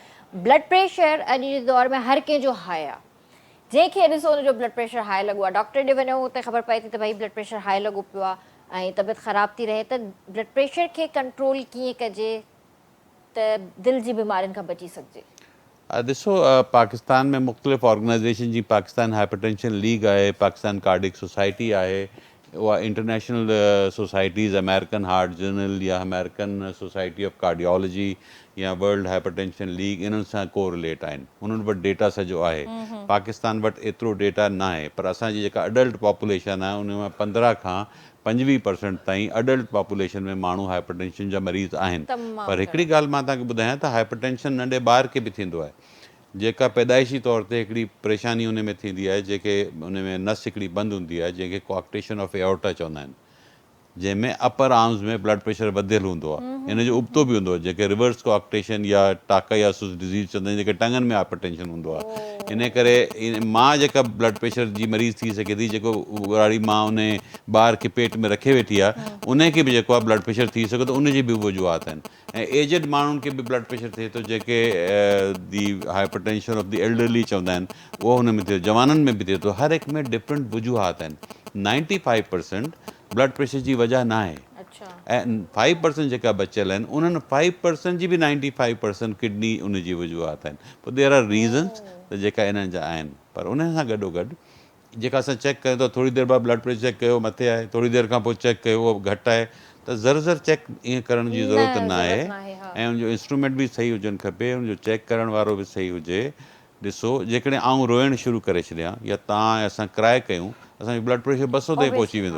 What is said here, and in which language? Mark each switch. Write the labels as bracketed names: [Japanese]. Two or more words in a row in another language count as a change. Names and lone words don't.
[English] blood pressure [Sindhi] अॼु जे दौर में हर कंहिंजो हाई आहे, जंहिंखे ॾिसो हुनजो [English] blood pressure [Sindhi] हाई लॻो आहे, डॉक्टर ॾे वञो त ख़बर पए थी त भई [English] blood pressure [Sindhi] हाई लॻो पियो आहे ऐं तबियत ख़राब थी रहे, त [English] blood pressure [Sindhi] खे कंट्रोल कीअं कजे त दिलि जी बीमारियुनि खां बची सघिजे? ॾिसो, पाकिस्तान में मुख़्तलिफ़ ऑर्गेनाइज़ेशन, जी पाकिस्तान हाइपरटेंशन लीग आहे, पाकिस्तान कार्डिक सोसाइटी आहे, उहा [English] international societies [Sindhi] अमेरिकन हार्ट जर्नल या अमेरिकन सोसाइटी ऑफ कार्डियोलॉजी या वर्ल्ड हाइपरटेंशन लीग इन्हनि सां कोरिलेट आहिनि, उन्हनि वटि डेटा सॼो आहे। पाकिस्तान वटि एतिरो डेटा न आहे, पर असांजी जेका [English] adult population [Sindhi] आहे उन में 15 खां 25% ताईं [English] adult population [Sindhi] में माण्हू हाइपरटेंशन जा मरीज़ आहिनि। पर हिकिड़ी ॻाल्हि मां तव्हांखे ॿुधायां त हाइपरटेंशन नंढे ॿार खे बि थींदो आहे, जेका पैदाइशी तौर ते हिकिड़ी परेशानी उन में थींदी आहे, जेके उन में नस हिकिड़ी बंदि हूंदी आहे जंहिंखे [English] coarctation of aorta [Sindhi] चवंदा आहिनि, जंहिंमें [English] upper arms blood pressure [Sindhi] वधियल हूंदो आहे, इन जो उबतो बि हूंदो आहे, जेके [English] reverse coarctation [Sindhi] या [English] Takayasu's disease [Sindhi] चवंदा आहिनि, जेके टंगनि में हाइपरटेंशन हूंदो आहे। इन करे मां जेका [English] blood pressure [Sindhi] जी मरीज़ थी सघे थी, जेको वारी मां उन ॿार खे पेट में रखे वेठी आहे, उनखे बि जेको आहे [English] blood pressure [Sindhi] थी सघे थो, उनजी बि वजूहात आहिनि। ऐं एजड माण्हुनि खे बि ब्लड प्रेशर थिए थो, जेके [English] the hypertension of the elderly [Sindhi] चवंदा आहिनि, उहो हुन में थिए, जवाननि में बि थिए थो, हर हिक में डिफरेंट वजूहात आहिनि। 95% [English] blood pressure [Sindhi] जी वजह न आहे, ऐं 5% जेका बचियल आहिनि उन्हनि 5% जी बि 95% किडनी उन जी वजूहात आहिनि। पोइ [English] there are reasons [Sindhi] त जेका इन्हनि जा आहिनि, पर उन सां गॾोगॾु जेका असां चेक कयूं था, थोरी देरि बाद [English] blood pressure check [Sindhi] कयो मथे आहे, थोरी देरि खां पोइ चेक कयो उहो घटि आहे, त ज़र चेक ईअं करण जी ज़रूरत न आहे। ऐं उनजो इंस्ट्रूमेंट बि सही हुजणु खपे, उनजो चेक करण वारो बि सही हुजे। ॾिसो, जेकॾहिं आउं रोइणु शुरू करे छॾियां या तव्हां असां क्राए कयूं, असांजो [English] blood pressure [Sindhi] 200 ताईं पहुची वेंदो।